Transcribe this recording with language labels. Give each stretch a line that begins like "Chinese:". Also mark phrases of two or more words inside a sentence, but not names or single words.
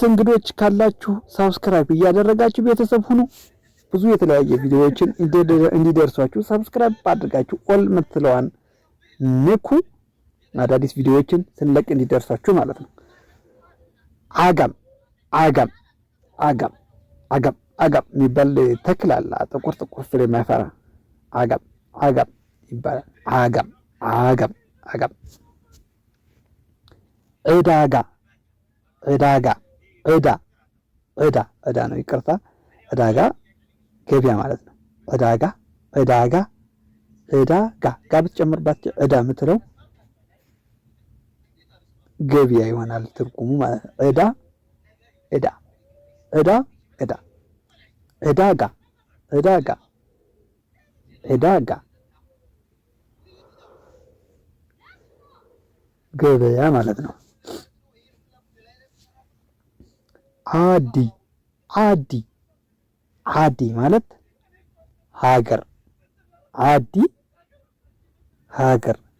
Amharic: እንግዶች ካላችሁ ሳብስክራይብ እያደረጋችሁ ቤተሰብ ሁኑ። ብዙ የተለያየ ቪዲዮዎችን እንዲደርሷችሁ ሳብስክራይብ አድርጋችሁ ኦል ምትለዋን ንኩ። አዳዲስ ቪዲዮዎችን ስንለቅ እንዲደርሷችሁ ማለት ነው። አጋም አጋም አጋም አጋም አጋም የሚባል ተክል አለ። ጥቁር ጥቁር ፍሬ የሚያፈራ አጋም አጋም ይባላል። አጋም አጋም አጋም። ዕዳጋ ዕዳጋ ዕዳ ዕዳ ዕዳ ነው፣ ይቅርታ። ዕዳጋ ገበያ ማለት ነው። ዕዳጋ ዕዳጋ ዕዳጋ ጋ ብትጨምርባቸው ዕዳ የምትለው ገበያ ይሆናል ትርጉሙ ማለት ነው። ዕዳ ዕዳ ዕዳ ዕዳ ዕዳጋ ዕዳጋ ዕዳጋ ገበያ ማለት ነው። አዲ አዲ አዲ ማለት ሀገር አዲ ሀገር